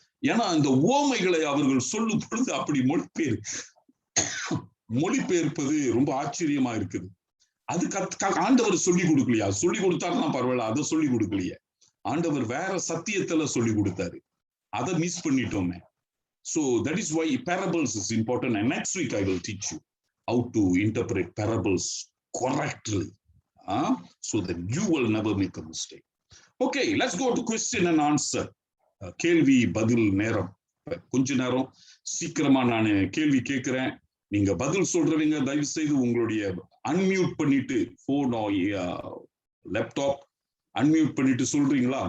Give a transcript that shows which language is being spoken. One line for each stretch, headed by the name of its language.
Tamil: ஏன்னா அந்த உவமைகளை அவர்கள் சொல்லும் பொழுது அப்படி மொழிபெயர்ப்பது ரொம்ப ஆச்சரியமா இருக்குது. அது ஆண்டவர் சொல்லி கொடுக்கலையா? சொல்லி கொடுத்தாருன்னா பரவாயில்ல, அதை சொல்லி கொடுக்கலையே. ஆண்டவர் வேற சத்தியத்துல சொல்லி கொடுத்தாரு, அதை மிஸ் பண்ணிட்டோமே.
English: So that is why parables is important, and next week I will teach you how to interpret parables correctly, so that you will never make a mistake. Okay, let's go to question and answer.
Tamil: கேள்வி பதில் நேரம். கொஞ்ச நேரம் சீக்கிரமா நான் கேள்வி கேட்கிறேன், நீங்க பதில் சொல்றவங்க தயவு செய்து உங்களுடைய அன்மியூட் பண்ணிட்டு, போன் லேப்டாப் அன்மியூட் பண்ணிட்டு சொல்றீங்களா?